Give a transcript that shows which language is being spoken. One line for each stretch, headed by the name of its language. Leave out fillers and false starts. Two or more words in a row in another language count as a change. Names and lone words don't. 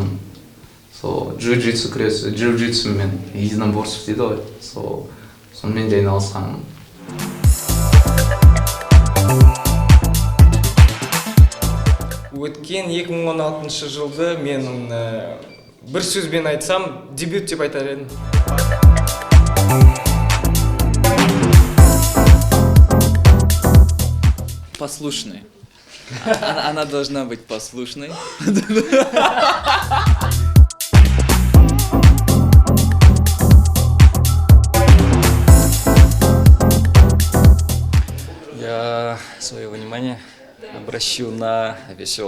Kazakh: Сол джиу-джитсу күресі, джиу-джитсу мен единоборство дейді ғой. Сонымен де айналысқан. Өткен 2016 жылды мен бір сөзбен айтсам, дебют деп айтар едім.
Russian: Послушной. Она должна быть послушной. Я свое внимание обращу на веселую.